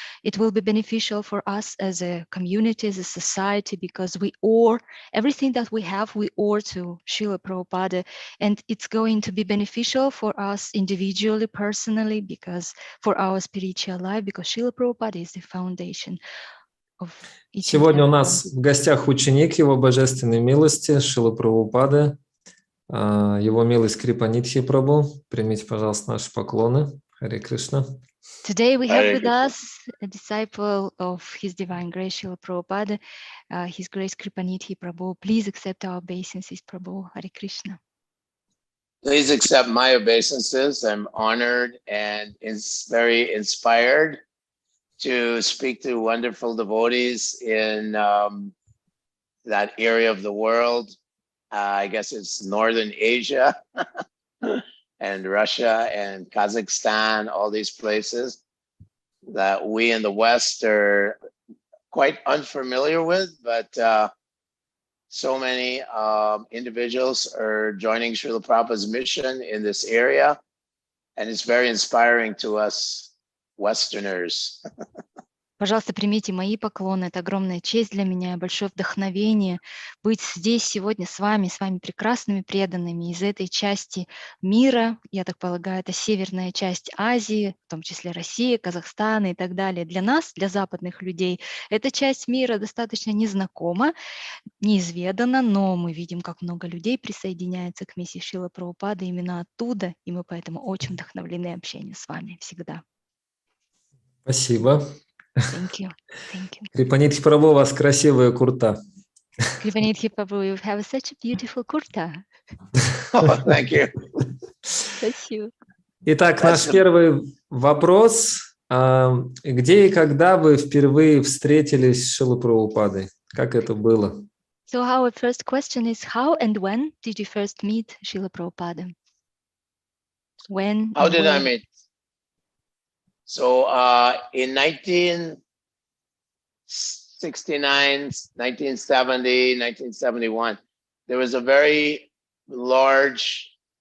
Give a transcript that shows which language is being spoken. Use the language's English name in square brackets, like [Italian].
[English] It will be beneficial for us as a community, as a society, because we owe everything that we have, we owe to Srila Prabhupada. And it's going to be beneficial for us individually, personally, because for our spiritual life, because Srila Prabhupada is the foundation of each. [Russian] Сегодня у нас в гостях ученик Его божественной милости Шрилы Прабхупады, Его милость Крипанидхи Прабху. Примите, пожалуйста, наши поклоны. Харе Кришна. [English] Today we have with us a disciple of His Divine Grace, Srila Prabhupada, His Grace Kripanidhki Prabhu. Please accept our obeisances, Prabhu. Hare Krishna. Please accept my obeisances. I'm honored and very inspired to speak to wonderful devotees in that area of the world. I guess it's Northern Asia and Russia and Kazakhstan, all these places that we in the West are quite unfamiliar with, but so many individuals are joining Srila Prabhupada's mission in this area, and it's very inspiring to us Westerners. [Russian] Пожалуйста, примите мои поклоны. Это огромная честь для меня, большое вдохновение быть здесь сегодня с вами прекрасными преданными из этой части мира. Я так полагаю, это северная часть Азии, в том числе Россия, Казахстан и так далее. Для нас, для западных людей, эта часть мира достаточно незнакома, неизведана, но мы видим, как много людей присоединяется к миссии Шрилы Прабхупады именно оттуда, и мы поэтому очень вдохновлены общением с вами всегда. Спасибо. [English] Thank you. Thank you. [Russian] Крипанидхи Прабху, у вас красивая курта. [English] Kripanidhki Prabhu, you have such a beautiful kurta. Oh, thank you. [Russian] Спасибо. Итак, наш первый вопрос. Где и когда вы впервые встретились с Шрилой Прабхупадой? Как это было? [English] So our first question is, how and when did you first meet Srila Prabhupada? When? How did I where? meet? So in 1969, 1970, 1971, there was a very large